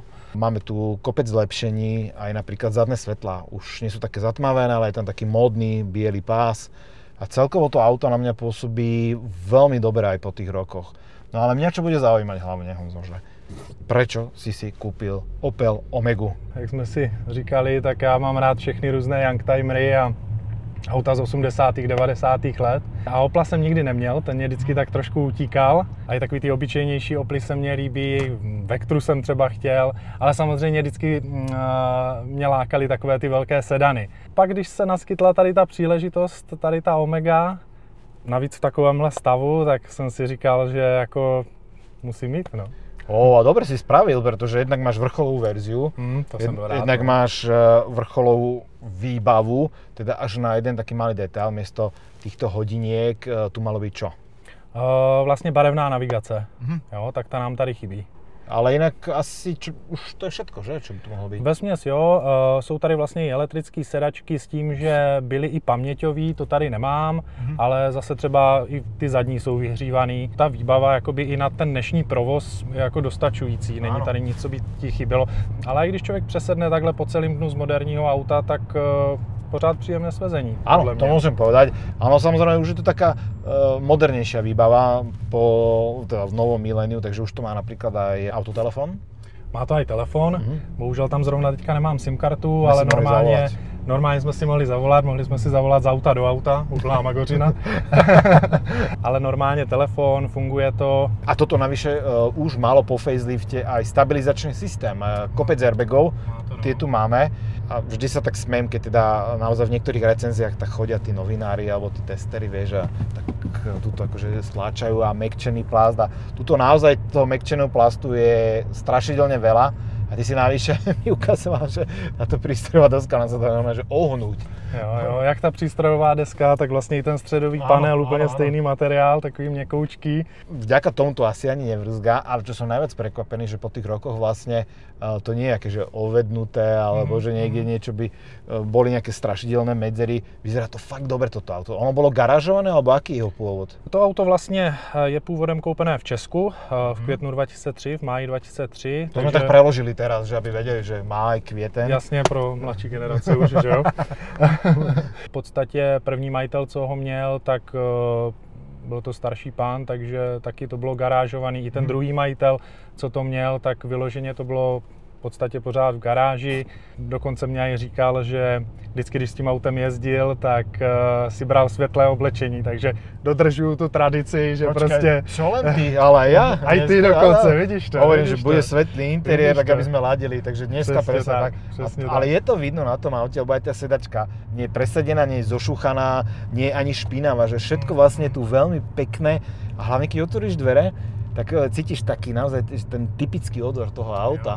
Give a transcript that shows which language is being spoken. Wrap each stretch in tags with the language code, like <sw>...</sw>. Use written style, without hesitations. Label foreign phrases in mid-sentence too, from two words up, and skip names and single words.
<sk>Máme tu kopec zlepšení, aj napríklad zadné svetlá, už nie sú také zatmavené, ale je tam taký módny biely pás. A celkovo to auto na mňa pôsobí veľmi dobre aj po tých rokoch. No ale mňa čo bude zaujímať hlavne, Honzo, že prečo si kúpil Opel Omegu?</sk> <cs>Jak jsme si říkali, tak já mám rád všechny různé youngtimery a auta z 80. 90. let. A Opla jsem nikdy neměl, ten mě vždycky tak trošku utíkal. A i takový ty obyčejnější Oply se mně líbí, Vectru jsem třeba chtěl, ale samozřejmě vždycky mě lákaly takové ty velké sedany. Pak když se naskytla tady ta příležitost, tady ta Omega, navíc v takovémhle stavu, tak jsem si říkal, že jako musím mít, no.</cs> <sk>A dobre si spravil, pretože jednak máš vrcholovú verziu, jednak máš vrcholovú výbavu, teda až na jeden taký malý detail, miesto týchto hodiniek tu malo byť čo?</sk> <cs>Vlastně barevná navigace, jo, tak ta nám tady chybí. Ale jinak asi už to je všetko, že?</cs> <sk>Čo by to mohlo být?</sk> <cs>Vesměs jo, jsou tady vlastně i elektrické sedačky s tím, že byly i paměťový, to tady nemám, ale zase třeba i ty zadní jsou vyhřívaný. Ta výbava jakoby i na ten dnešní provoz je jako dostačující, není tady nic, co by ti chybělo. Ale i když člověk přesedne takhle po celým dnu z moderního auta, tak pořád príjemné svezení.</cs> <sk>Áno, to môžem povedať. Áno, samozrejme, už je to taká modernejšia výbava teda v novom miléniu, takže už to má napríklad aj autotelefon. Má to aj telefon,</sk> <cs>bohužel tam zrovna teďka nemám SIM kartu, ale normálně jsme si mohli si zavolat z auta do auta, úplná magořina. Ale normálně telefon, funguje to.</cs> <sk>A toto navyše už malo po facelifte aj stabilizačný systém, kopec airbagov, tie tu máme. A vždy sa tak smiem, keď teda naozaj v niektorých recenziách tak chodia tí novinári alebo tí testery, vieš, a tak tuto akože stláčajú a mäkčený plast a tuto naozaj toho mäkčeného plastu je strašidelne veľa. A ty si navyše mi ukazoval, že na to prístrojová deska nám sa dá normálne, že ohnúť.</sk> <cs>Jo, jak ta přístrojová deska, tak vlastně i ten středový panel, úplně stejný materiál, takový měkoučký.</cs> <sk>Vďaka tomu to asi ani nevrzgá, ale čo som najviac prekvapený, že po tých rokoch vlastne to nie je aké, že ovednuté, alebo že niekde niečo by boli nejaké strašidelné medzery. Vyzerá to fakt dobre toto auto. Ono bolo garážované, alebo aký je jeho pôvod?</sk> <cs>To auto vlastně je původem koupené v Česku v květnu 2003,</cs> <sk>v máji 2003. To sme tak preložili teraz, že aby vedeli, že má aj květen.</sk> <cs>Jasně, pro mladší generace už, že jo. V podstatě první majitel, co ho měl, tak byl to starší pán, takže taky to bylo garážovaný. I ten druhý majitel, co to měl, tak vyloženě to bylo v podstatě pořád v garáži. Dokonce mě i říkal, že vždycky, když s tím autem jezdil, tak si bral světlé oblečení, takže dodržuju tu tradici, že prostě...</cs> <sk>Čo len ty, ale aj ja. Aj ty dokonce, vidíš to. Hovorím, že bude svetlý interiér, tak aby sme ladili, takže dneska presne tak. Ale je to vidno na tom aute, lebo aj tá sedačka nie je presedená, nie je zošuchaná, nie je ani špinavá, že všetko vlastne je tu veľmi pekné a hlavne keď otvoríš dvere, tak cítiš taký naozaj ten typický odor toho auta.</sk>